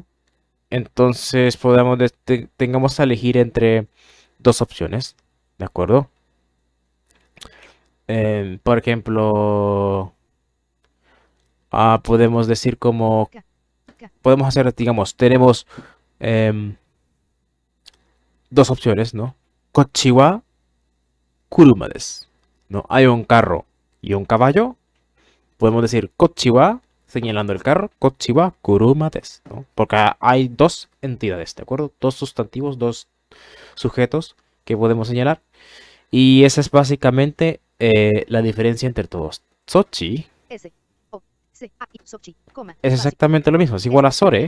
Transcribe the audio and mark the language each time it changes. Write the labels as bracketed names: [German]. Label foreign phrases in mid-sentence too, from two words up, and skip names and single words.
[Spanish] Entonces tengamos a elegir entre dos opciones, ¿de acuerdo? Por ejemplo, podemos decir como, podemos hacer, digamos, tenemos dos opciones, ¿no? [Japanese] こっちは車です, [Spanish] ¿no? Hay un carro y un caballo. Podemos decir [Japanese] こっちは, [Spanish] señalando el carro, [Japanese] こっちは車です, [Spanish] ¿no? Porque hay dos entidades, ¿de acuerdo? Dos sustantivos, dos sujetos que podemos señalar. Y esa es básicamente la diferencia entre todos. Sochi S, O, C, A, I, sochi, coma. es espacio. exactamente lo mismo, es igual a sore.